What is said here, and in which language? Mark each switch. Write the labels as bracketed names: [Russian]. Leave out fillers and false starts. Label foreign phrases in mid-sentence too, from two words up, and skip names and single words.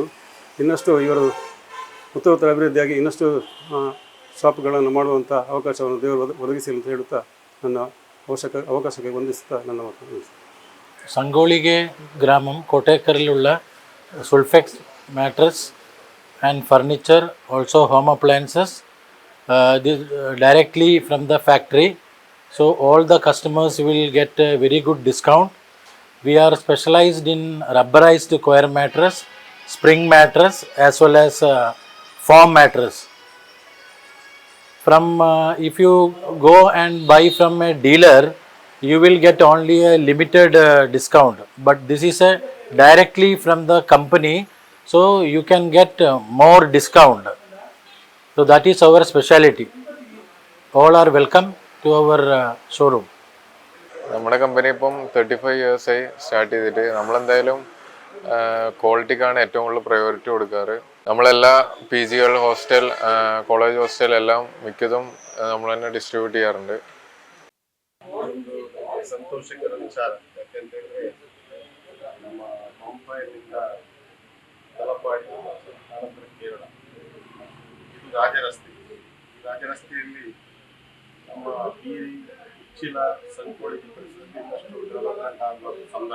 [Kannada] ಇನ್ನಷ್ಟು ಇವರು ಉತ್ತರ ಅಭಿವೃದ್ಧಿಯಾಗಿ ಇನ್ನಷ್ಟು ಶಾಪ್ಗಳನ್ನು ಮಾಡುವಂಥ ಅವಕಾಶವನ್ನು ದೇವರು ಒದಗಿಸಿ ಅಂತ ಹೇಳುತ್ತಾ ನನ್ನ ಅವಕಾಶಕ್ಕೆ ವಂದಿಸುತ್ತಾ ನನ್ನ ಮಾತು. ಸಂಗೊಳ್ಳಿಗೆ ಗ್ರಾಮಂ ಕೋಟೆಕರಲ್ಲಿರುವ ಸಲ್ಫೆಕ್ಸ್ ಮ್ಯಾಟ್ರೆಸ್ ಆ್ಯಂಡ್ ಫರ್ನಿಚರ್, [English] also home appliances directly from the factory, so all the customers will get a very good discount. We are specialized in rubberized coir mattress, spring mattress as well as foam mattress. From if you go and buy from a dealer, you will get only a limited discount, but this is a directly from the company, so you can get more discount. So that is our speciality. All are welcome to our showroom. [Malayalam] നമ്മുടെ കമ്പനി ഇപ്പം 35 ഇയേഴ്സായി സ്റ്റാർട്ട് ചെയ്തിട്ട് നമ്മളെന്തായാലും ക്വാളിറ്റിക്കാണ് ഏറ്റവും കൂടുതൽ പ്രയോറിറ്റി കൊടുക്കാറ്. നമ്മളെല്ലാ PG, ഹോസ്റ്റൽ, [English] college hostel [Malayalam] എല്ലാം മിക്കതും നമ്മൾ തന്നെ ഡിസ്ട്രിബ്യൂട്ട് ചെയ്യാറുണ്ട്. [Kannada] ಸಂತೋಷಕರ ವಿಚಾರ ಯಾಕೆಂತೇಳಿದ್ರೆ ನಮ್ಮ ಮುಂಬೈನಿಂದ ತಲಪಾಡಿ ಆನಂತರ ಕೇರಳ ಇದು ರಾಜರಸ್ತೆ. ಈ ರಾಜರಸ್ತೆಯಲ್ಲಿ ನಮ್ಮ ಈ ಉಚ್ಚಿಲ ಸಂಕೋಳಿಗೆ ಪರಿಸ್ಥಿತಿ ಇನ್ನಷ್ಟು ಡೆವಲಪ್ಮೆಂಟ್ ಆಗುವ ಸಂದರ್ಭ.